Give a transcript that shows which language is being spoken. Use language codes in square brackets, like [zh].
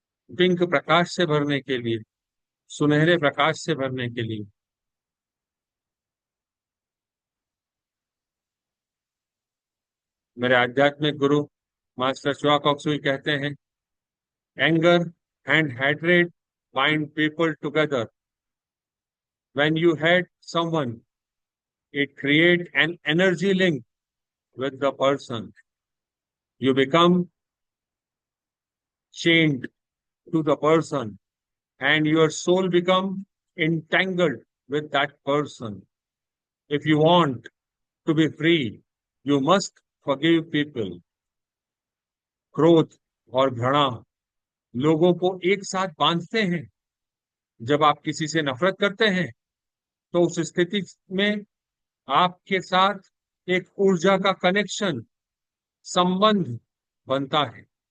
[hi] Pink प्रकाश से भरने के लिए, सुनहरे प्रकाश से भरने के लिए। मेरे आध्यात्मिक गुरु मास्टर चुआ कॉक्सुई कहते हैं, [en] Anger and hatred bind people together. When you hate someone, it creates an energy link with the person. You become chained to the person and your soul become entangled with that person. If you want to be free, you must forgive people. [hi] क्रोध और घृणा लोगों को एक साथ बांधते हैं। जब आप किसी से नफरत करते हैं तो उस स्थिति में आपके साथ एक ऊर्जा का कनेक्शन, संबंध बनता है।